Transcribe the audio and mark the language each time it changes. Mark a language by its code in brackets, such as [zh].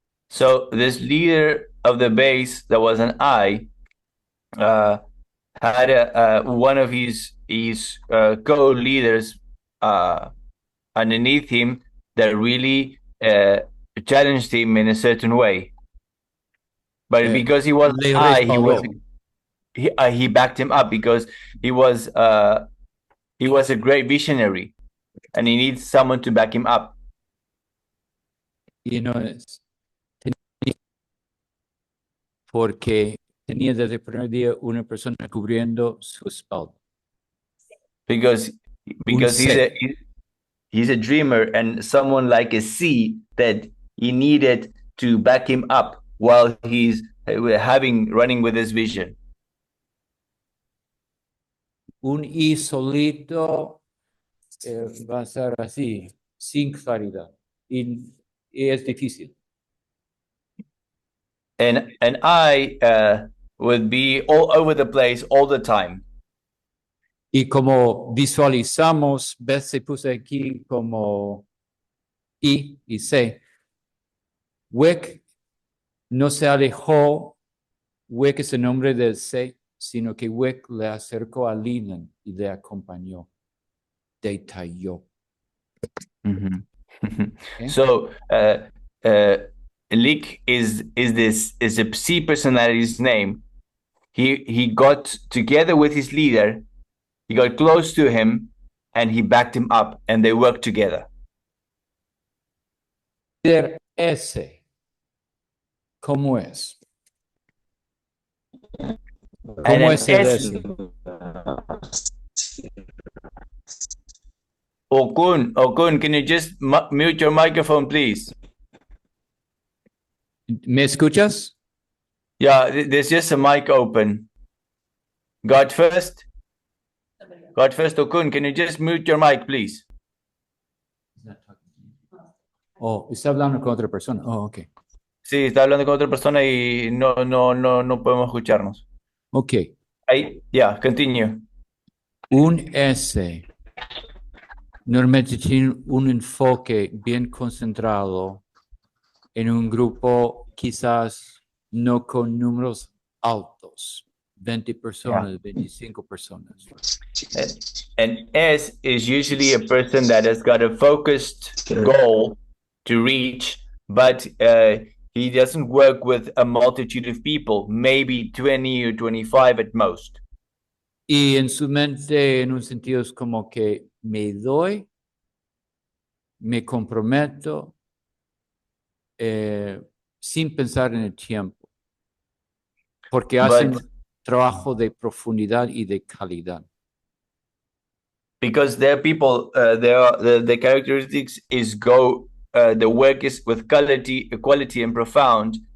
[en] So this leader of the base that was an I had one of his co-leaders underneath him that really challenged him in a certain way. But because he was [es] le [en] I, [es] respaldó. [en] he backed him up because he was a great visionary, and he needs someone to back him up. [es] Y no es. Porque tenía desde el primer día una persona cubriendo su espalda. [en] Because he's a dreamer and someone like a C that he needed to back him up while he's running with his vision. [es] Un I solito va a ser así, sin claridad. Y es difícil. [en] And I would be all over the place all the time. [es] Y como visualizamos, ves, se puse aquí como I y C. Wick no se alejó, Wick es el nombre del C, sino que Wick le acercó a Leland y le acompañó, detalló. Mm-hmm. [en] Okay? So Lick is a C personality's name. He got together with his leader, he got close to him, and he backed him up, and they worked together. [es] Líder S, ¿cómo es? ¿Cómo es el S? [en] Okun, can you just mute your microphone, please? [es] ¿Me escuchas? [en] Yeah, there's just a mic open. God first, Okun, can you just mute your mic, please? [es] Oh, está hablando con otra persona. [en] Oh, ok. [es] Sí, está hablando con otra persona y no podemos escucharnos. [en] Ok. [es] Ahí, [en] yeah, continue. [es] Un S normalmente tiene un enfoque bien concentrado en un grupo quizás no con números altos, 20 personas, 25 personas. [en] And S is usually a person that has got a focused goal to reach, but he doesn't work with a multitude of people, maybe 20 or 25 at most. [es] Y en su mente, en un sentido, es como que me doy, me comprometo, sin pensar en el tiempo, porque hacen trabajo de profundidad y de calidad. [en] Because there are people, the characteristics is the work is with quality and profound.